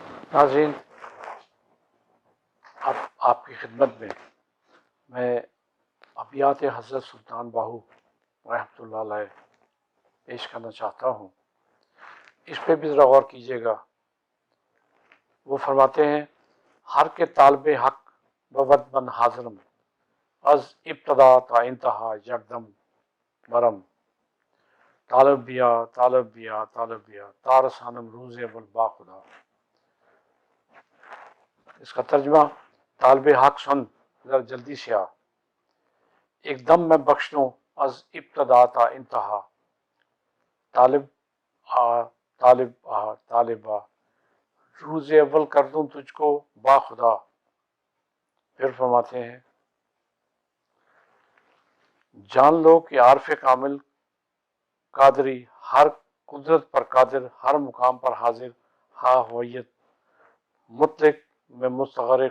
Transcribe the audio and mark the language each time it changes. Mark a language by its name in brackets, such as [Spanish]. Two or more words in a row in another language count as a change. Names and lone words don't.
[Urdu] ناظرین، اب آپ کی خدمت میں ابیات حضرت سلطان باہو [Arabic] رحمۃ اللہ علیہ [Urdu] پیش کرنا چاہتا ہوں۔ اس پہ بھی ذرا غور کیجیے گا۔ وہ فرماتے ہیں: [Persian] ہر کے طالب حق بود من حاضرم، از ابتدا تا انتہا یکدم برم، طالب بیا طالب بیا طالب بیا تارسانم روز اول با خدا۔ [Urdu] اس کا ترجمہ: طالب حق سن، ذرا جلدی سے آ، ایک دم میں بخش دوں [Persian] از ابتدا تا انتہا، [Urdu] طالب آ طالب آ طالب آ، روز اول کر دوں تجھ کو [Persian] با خدا۔ [Urdu] پھر فرماتے ہیں: جان لو کہ عارف کامل قادری ہر قدرت پر قادر، ہر مقام پر حاضر، ہا ہویت مطلق میں مستغرق۔